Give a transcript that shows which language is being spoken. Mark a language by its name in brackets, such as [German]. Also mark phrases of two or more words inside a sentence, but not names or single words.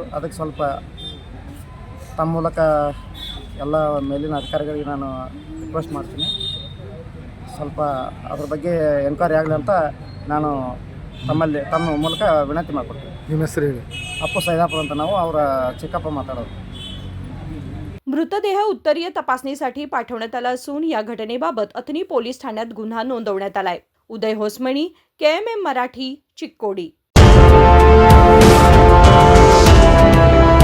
[Kannada] ಅದಕ್ಕೆ ಸ್ವಲ್ಪ ತಮ್ಮ ಮೂಲಕ ಎಲ್ಲ ಮೇಲಿನ ಅಧಿಕಾರಿಗಳಿಗೆ ನಾನು [English] request maadtini, [Kannada] ಸ್ವಲ್ಪ ಅದ್ರ ಬಗ್ಗೆ ಎನ್ಕ್ವೈರಿ ಆಗಲಿ ಅಂತ ನಾನು ತಮ್ಮ ಮೂಲಕ ವಿನಂತಿ ಮಾಡ್ಕೊಡ್ತೀನಿ। ನಿಮ್ಮ ಹೆಸರು ಹೇಳಿ? ಅಪ್ಪು ಸೈದಾಪುರ ಅಂತ, ನಾವು ಅವರ ಚಿಕ್ಕಪ್ಪ ಮಾತಾಡೋದು। [Marathi] मृतदेह उत्तरीय तपासणीसाठी पाठवण्यात आला असून या घटनेबाबत अथणी पोलीस ठाण्यात गुन्हा नोंदवण्यात आलाय। उदय होसमणी, KMM मराठी, चिक्कोडी।